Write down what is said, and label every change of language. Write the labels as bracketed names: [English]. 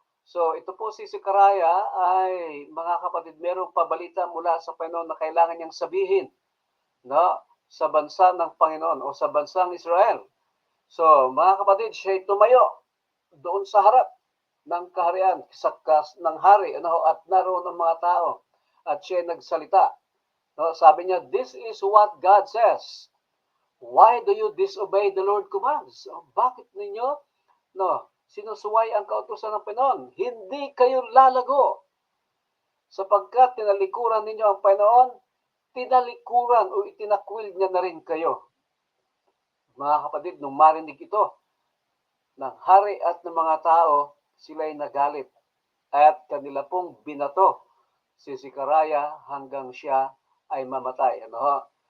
[Filipino] So ito po si Zechariah ay mga kapatid, merong pabalita mula sa Panginoon na kailangan niyang sabihin, no, sa bansa ng Panginoon o sa bansang Israel. So mga kapatid, siya tumayo doon sa harap ng kaharian, sa ng hari, ano, at naroon ang mga tao. At siya nagsalita. No, sabi niya, [English] this is what God says. Why do you disobey the Lord commands? [Filipino] So, bakit ninyo sinusuway ang kautusan ng Panginoon? Hindi kayo lalago. Sapagkat tinalikuran ninyo ang Panginoon, tinalikuran o itinakwil niya na rin kayo. Mga kapatid, nung marinig ito ng hari at ng mga tao, sila'y nagalit at kanila pong binato si Zechariah hanggang siya ay mamatay. Ano?